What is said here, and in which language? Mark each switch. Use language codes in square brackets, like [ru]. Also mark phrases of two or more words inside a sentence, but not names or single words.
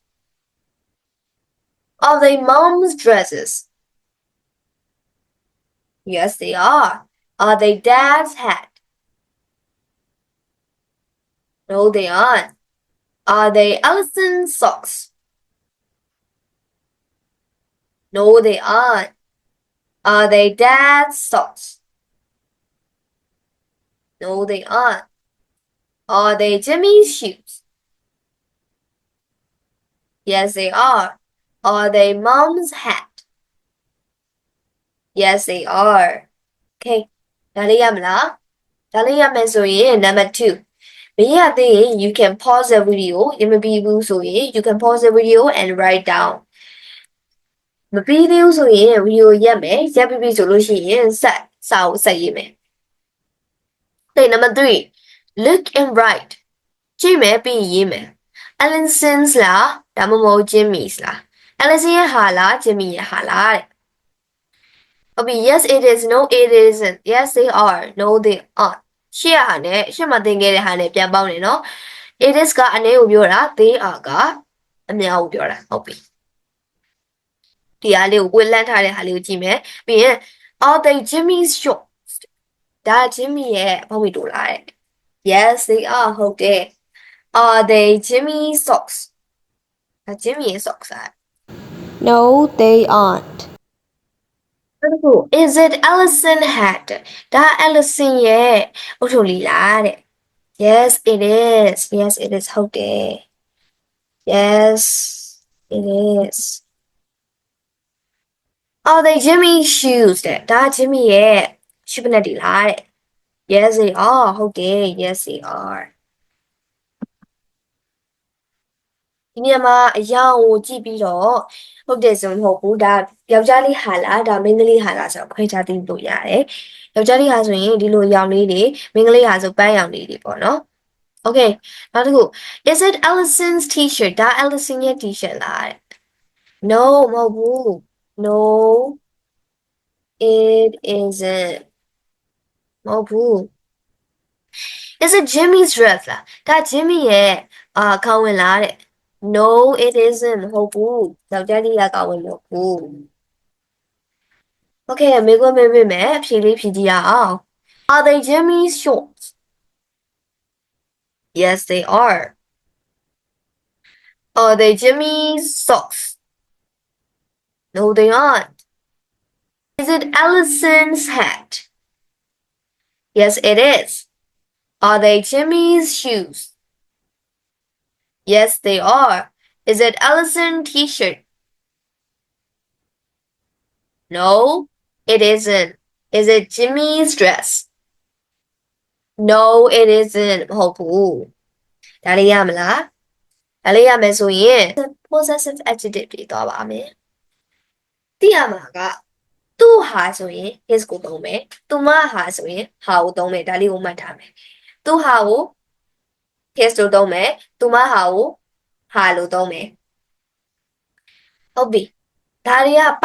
[en] are they mom's dresses yes they are they dad's hat no they aren't are they Allison's socks no they aren't are they dad's socks no they aren't are they Jimmy's shoes yes they are they mom's hat yes they are okay [my] ဒါလေးရမလားဒါလေးရမယ်ဆိုရင် number 2မရသေးရင် [en] you can pause the video [my] ရမပြီးဘူးဆိုရင် [en] you can pause the video and write down [my] မပြီးသေးဘူးဆိုရင် video ရက်မယ်ရက်ပြီးပြီဆိုလို့ရှိရင်စာအုပ်ဆက်ရေးမယ် [en] okay number 3 look and write [my] ကြည့်မယ်ပြီးရေးမယ် Allison's လားဒါမှမဟုတ် Jimmy's လား Allison ရဲ့ဟာလား Jimmy ရဲ့ဟာလားတဲ့ [en] Okay, yes it is, no it isn't. Yes they are, no they aren't. [my] ရှေ့ဟာနဲ့ရှေ့မှာသင်ခဲ့တဲ့ဟာနဲ့ပြန်ပေါင်းနေနော် [en] it is [my] ကအနည်းကိုပြောတာ [en] they are [my] ကအများကိုပြောတာဟုတ်ပြီဒီဟာလေးကိုဝေလန့်ထားတဲ့ဟာလေးကိုကြည့်မယ်ပြီးရင် [en] are they Jimmy's shorts [my] ဒါ Jimmy ရဲ့ဘောင်းမီတိုလားတဲ့ [en] yes they are [my] ဟုတ်တယ် [en] are they Jimmy's socks [my] ဒါ Jimmy ရဲ့ socks อ่ะ [en] No, they aren't. Is it Allison hat [my] ဒါ Allison ရဲ့အုတ်ထုပ်လေးလားတဲ့ [en] Yes it is Yes it is [my] ဟုတ်တယ် [en] Yes it is Are they Jimmy's shoes [my] တဲ့ဒါ Jimmy ရဲ့ shoe ပနက်ဒီလားတဲ့ [en] Yes they are [my] ဟုတ်တယ် [en] Yes they are [my] ဒီနေရာမှာအရာကိုကြည့်ပြီးတော့ဟုတ်တယ်ဆိုမဟုတ်ဘူးဒါယောက်ျားလေးဟာလားဒါမိန်းက လေးဟာလားဆိုတော့ခွဲခြားသိလို့ရတယ်ယောက်ျားလေးဟာဆိုရင်ဒီလိုရောင်လေးတွေမိန်းကလေးဟာဆိုပန်းရောင်လေးတွေပေါ့နော် Okay နောက်တစ်ခု [en] Is it Allison's t-shirt [my] ဒါ Allison ရဲ့ t-shirt လားတဲ့ No မဟုတ်ဘူး [en] No it isn't [my] မဟုတ်ဘူး [en] Is it Jimmy's dress [my] လားဒါ Jimmy ရဲ့ခေါင်းဝင်လားတဲ့ [en] No, it isn't. [my] မဟုတ်ဘူး။ယောက်ျားလေးကဝင်မဟုတ်ဘူး။ Okay, မေးခွန်းမေးပေးမယ်။ဖြေလေးဖြေကြည့်ရအောင် [en] Are they Jimmy's shorts? Yes, they are. Are they Jimmy's socks? No, they aren't. Is it Allison's hat? Yes, it is. Are they Jimmy's shoes? Yes, they are. Is it Allison t-shirt? No, it isn't. Is it Jimmy's dress? No it isn't [my] မဟုတ်ဘူးဒါလေးရမလားဒါလေးရမယ်ဆိုရင် [en] possessive adjective [my] တွေသွားပါမယ်သိရမှာကသူ့ဟာဆိုရင် his ကိုသုံးမယ်သူမဟာဆိုရင် ဟာကိုသုံးမယ်ဒါလေးကိုမှတ်ထားမယ်သူ့ဟာကို his လို့သုံးမယ်သူမဟာကိုဟာလို့သုံးမယ်ဟုတ်ပြီဒါတွေကပို